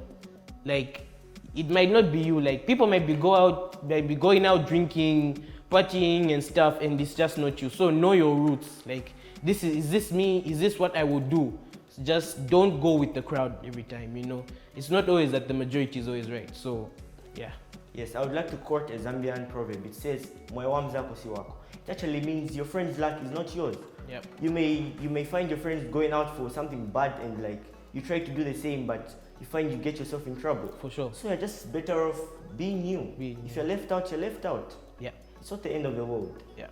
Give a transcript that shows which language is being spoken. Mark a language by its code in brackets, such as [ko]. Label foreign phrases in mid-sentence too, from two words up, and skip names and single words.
[en] Like it might not be you, like people might be going out drinking, partying and stuff, and it's just not you. So know your roots. Like is this me? Is this what I would do? just don't go with the crowd every time, you know. It's not always that the majority is always right. So, yeah. Yes, I would like to quote a Zambian proverb. It says, [ny] "Moyo wa mzako si wako." [en] It actually means your friend's luck is not yours. Yep. You may find your friends going out for something bad and like you try to do the same, but you find you get yourself in trouble. For sure. So you're just better off being you. If you're left out, you're left out. Yeah. It's not the end of the world. Yeah.